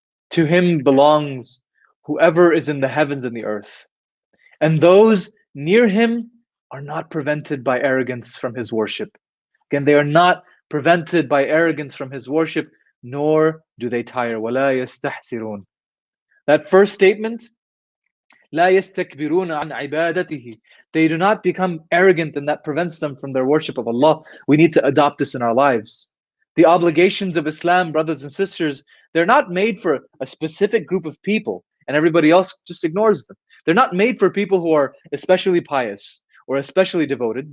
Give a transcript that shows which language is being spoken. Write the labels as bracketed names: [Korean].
[English] To Him belongs whoever is in the heavens and the earth, and those near Him are not prevented by arrogance from His worship. Again, they are not prevented by arrogance from His worship, nor do they tire. [Arabic] وَلَا يَسْتَحْسِرُونَ. [English] That first statement, [Arabic] لا يستكبرون عن عبادته. [English] They do not become arrogant, and that prevents them from their worship of Allah. We need to adopt this in our lives. The obligations of Islam, brothers and sisters, they're not made for a specific group of people and everybody else just ignores them. They're not made for people who are especially pious or especially devoted.